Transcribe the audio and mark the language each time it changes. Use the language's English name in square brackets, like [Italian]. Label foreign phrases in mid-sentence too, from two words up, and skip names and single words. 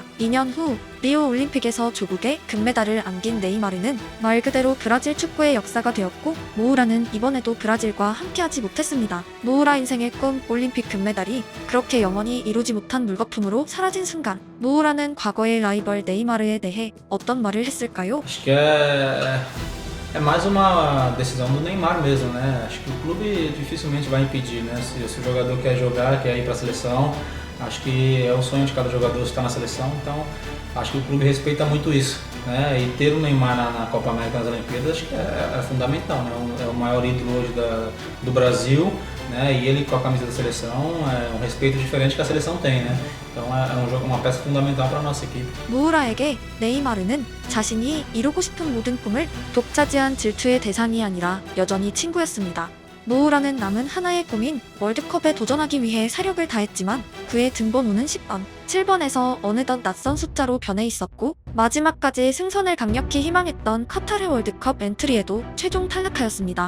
[Korean] 2년 후 리오 올림픽에서 조국의 금메달을 안긴 네이마르는 말 그대로 브라질 축구의 역사가 되었고 모우라는 이번에도 브라질과 함께하지 못했습니다. 모우라 인생의 꿈 올림픽 금메달이 그렇게 영원히 이루지 못한 물거품으로 사라진 순간 모우라는 과거의 라이벌 네이마르에 대해 어떤 말을 했을까요? [Portuguese] É mais uma decisão do Neymar mesmo, né? Acho que o clube dificilmente vai impedir, né? Se o jogador quer jogar, quer ir para a seleção, acho que é o sonho de cada jogador estar na seleção, então acho que o clube respeita muito isso, né? E ter o Neymar na Copa América, nas Olimpíadas, acho que é fundamental, né? É o maior ídolo hoje do Brasil, né? E ele com a camisa da seleção é um respeito diferente que a seleção tem, né? Então é um jogo, uma peça fundamental para a nossa equipe. [Korean] 모우라에게 네이마르는 자신이 이루고 싶은 모든 꿈을 독차지한 질투의 대상이 아니라 여전히 친구였습니다. 모우라는 남은 하나의 꿈인 월드컵에 도전하기 위해 사력을 다했지만 그의 등번호는 10번, 7번에서 어느덧 낯선 숫자로 변해 있었고 마지막까지 승선을 강력히 희망했던 카타르 월드컵 엔트리에도 최종 탈락하였습니다.